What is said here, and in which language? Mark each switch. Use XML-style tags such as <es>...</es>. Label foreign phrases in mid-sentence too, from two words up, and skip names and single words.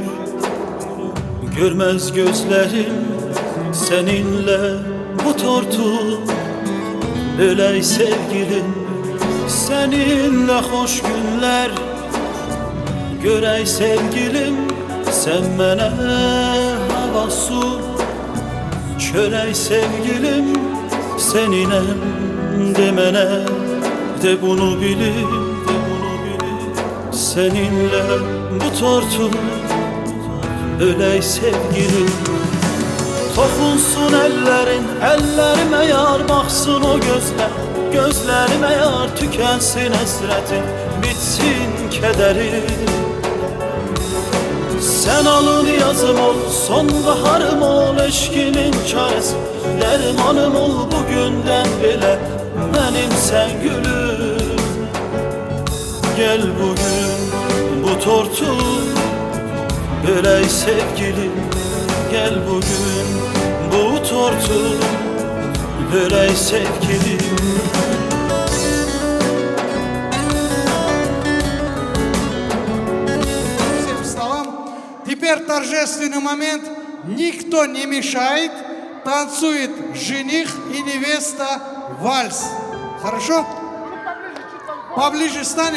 <tr>Görmez gözlerim seninle bu tortu böley sevgilim. Seninle hoş günler görey sevgilim.</tr> <az>Sen mənə hava su çörək sevgilim. Seninəm demənə de bunu bilib, de bunu bilib. Seninle bu tortu bölək sevgilim. Toxunsun əllərin, əllərimə yar, baxsın o gözlər, gözlərimə yar. Tükənsin həsrətin, bitsin kədərin.</az> <tr>Sen alın yazım ol, sonbaharım ol, eşkimin çaresi, dermanım ol bugünden bile benim sen gülüm. Gel bugün bu tortu böley sevgilim. Gel bugün bu tortu böley sevgilim.</tr> <ru>Теперь торжественный момент. Никто не мешает. Танцует жених и невеста вальс. Хорошо? Поближе станем.</ru>